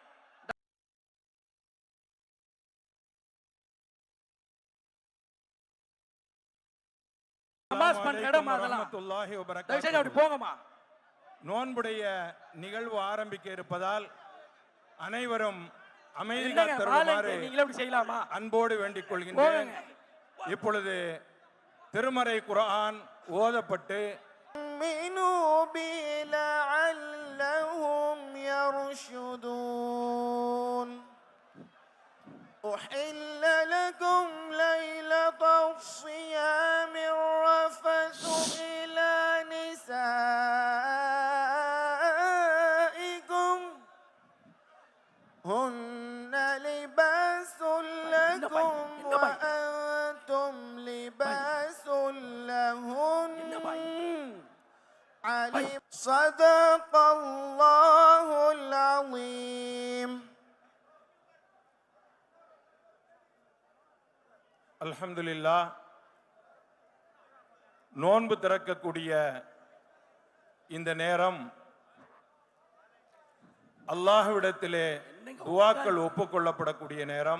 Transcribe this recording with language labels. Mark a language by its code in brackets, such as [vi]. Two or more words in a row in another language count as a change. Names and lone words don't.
[ta] நோன்புடைய நிகழ்வு ஆரம்பிக்க இருப்பதால் அனைவரும் அமைதி காத்தருமாறு அன்போடு வேண்டிக் கொள்கின்றேன். இப்பொழுது திருமறை குர்ஆன் ஓதப்பட்டு [ar] أحل لكم ليلة الصيام الرفث إلى نسائكم هن لباس لكم وأنتم لباس لهن علم. صدق الله العظيم. [ta] அல்ஹம்துலில்லாஹ். நோன்பு திறக்கக்கூடிய இந்த நேரம் அல்லாஹ்விடத்திலே துஆக்கள் ஒப்புக்கொள்ளப்படக்கூடிய நேரம்.